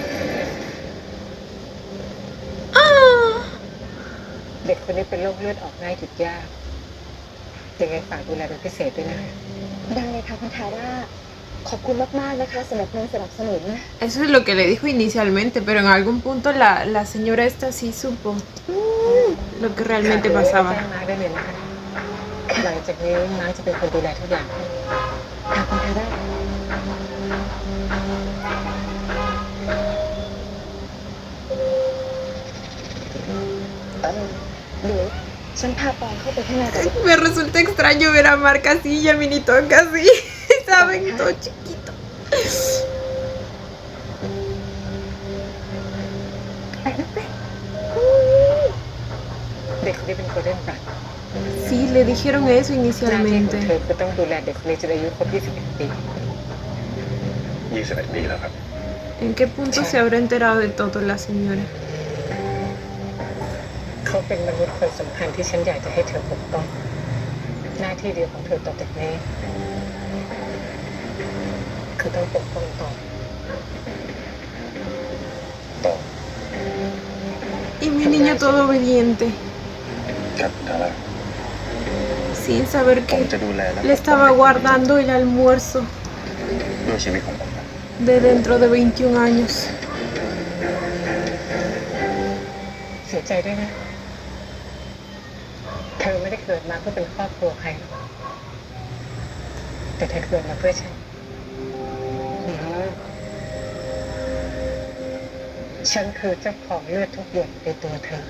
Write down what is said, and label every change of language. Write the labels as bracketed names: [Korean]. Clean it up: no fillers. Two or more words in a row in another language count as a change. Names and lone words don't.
[Thai] เด็กคนนี้เป็นโรคเลือดออกง่ายติดยากยังไงฝากดูแลเป็นพิเศษด้วยนะ ได้เลยค่ะคุณทาร่าขอบคุณมากๆนะคะสำหรับเงินสนับสนุน [Spanish] Eso es lo que le dijo inicialmente, pero en algún punto la señora esta sí supo lo que realmente [Thai] แจ้ [Spanish] pasaba. [Thai] งมาร์คได้เลยนะคะหลังจากนี้มาร์คจะเป็นคนดูแลทุกอย่าง ค่ะคุณทาร่า เ เดี๋ยวฉันพาปอนเข้าไปข้างในก่อน [Spanish] Me resulta extraño ver a Mark así y a Minitón así. Saben, todo chiquito. [Thai] ไปนะไป เด็กคนนี้เป็นโกลเด้นบลัด [Spanish] Sí, le dijeron eso [Thai] หน้าที่ของ [Spanish] inicialmente. [Thai] เธอคือต้องดูแลเด็กคนนี้จนอายุครบ 21 ปี 21 ปีแล้วครับ [Spanish] ¿En qué punto se habrá enterado de todo la señora? [Thai] เขาเป็นมนุษย์คนสำคัญที่ฉันอยากจะให้เธอปกป้อง หน้าที่เดียวของเธอต่อจากนี้ คือต้องปกป้องต่อ ต่อ [Spanish] Y mi niño todo obediente, [Thai] ครับทาร่า [Spanish] sin saber [Thai] ผม [Spanish] que [Thai] จะดูแลและ [Spanish] le estaba guardando el almuerzo [Thai] ด้วยชีวิตของผมครับ [Spanish] de dentro de 21 años. [Thai] เสียใจด้วยนะ เธอไม่ได้เกิดมาเพื่อเป็นครอบครัวใครหรอกแต่เธอเกิดมาเพื่อฉัน ฉันคือเจ้าของเลือดทุกหยดในตัวเธอ